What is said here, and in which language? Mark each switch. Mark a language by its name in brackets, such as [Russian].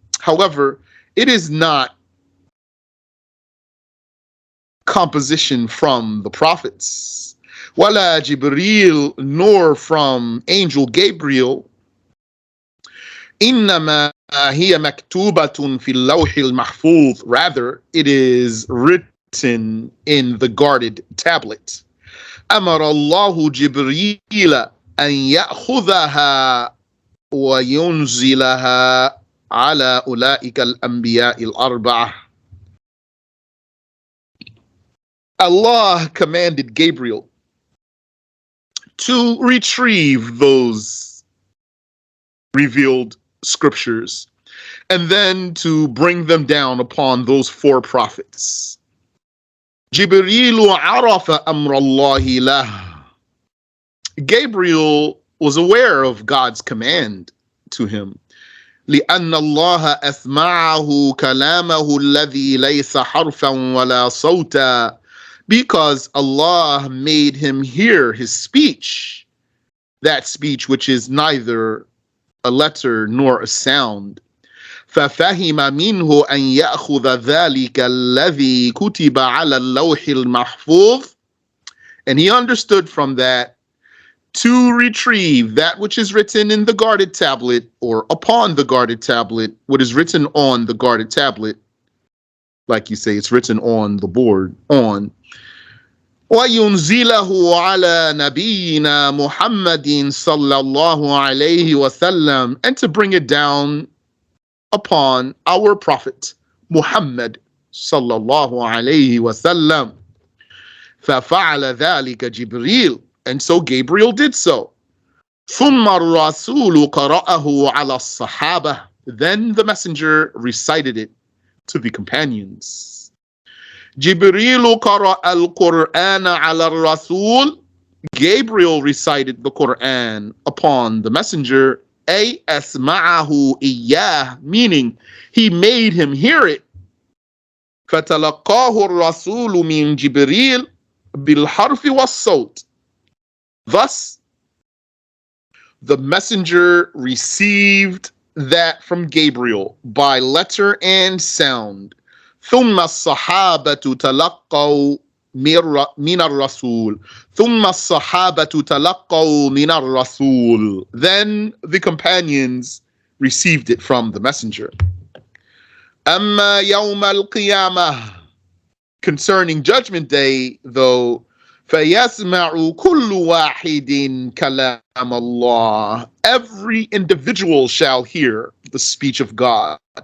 [English] However, it is not composition from the prophets. [Arabic] ولا جبريل, [English] nor from angel Gabriel. [Arabic] إنما هي مكتوبة في اللوح المحفوظ. [English] Rather, it is written in the guarded tablet. [Arabic] أمر الله جبريل أن يأخذها وينزلها على أولئك الأنبياء الأربعة. [English] Allah commanded Gabriel to retrieve those revealed scriptures and then to bring them down upon those four prophets. [Arabic] Jibreel arafa amra Allahi lah. [English] Gabriel was aware of God's command to him. [Arabic] لأن الله أسمعه كلامه الذي ليس حرفا ولا صوتا. [English] Because Allah made him hear his speech, that speech which is neither a letter nor a sound. [Arabic] ففهم منه أن يأخذ ذلك الذي كتب على اللوح المحفوظ. [English] And he understood from that to retrieve that which is written in the guarded tablet, or upon the guarded tablet, what is written on the guarded tablet, like you say, it's written on the board, on. [Arabic] وَيُنْزِلَهُ عَلَى نَبِيِّنَا مُحَمَّدٍ صَلَّى اللَّهُ عَلَيْهِ وَسَلَّمَ, [English] and to bring it down upon our Prophet Muhammad sallallahu alayhi wasallam. [Arabic] فَفَعَلَ ذَلِكَ جِبْرِيلٌ, [English] and so Gabriel did so. [Arabic] ثُمَّ الرَّسُولُ قَرَأَهُ عَلَى الصَّحَابَةِ, [English] then the messenger recited it to the companions. [Arabic] جِبْرِيلُ قَرَأَ الْقُرْآنَ عَلَى الرَّسُولِ, [English] Gabriel recited the Quran upon the messenger. [Arabic] أي أسمعه إياه, [English] meaning he made him hear it. [Arabic] فتلقاه الرسول من جبريل بالحرف والصوت. [English] Thus, the messenger received that from Gabriel by letter and sound. [Arabic] ثم الصحابة تلقوا من الرسول. ثم الصحابة تلقوا من الرسول. [English] Then the companions received it from the messenger. [Arabic] أما يوم القيامة, [English] concerning judgment day, though, [Arabic] فَيَسْمَعُ كُلُّ وَاحِدٍ كَلَامَ اللَّهِ, [English] every individual shall hear the speech of God.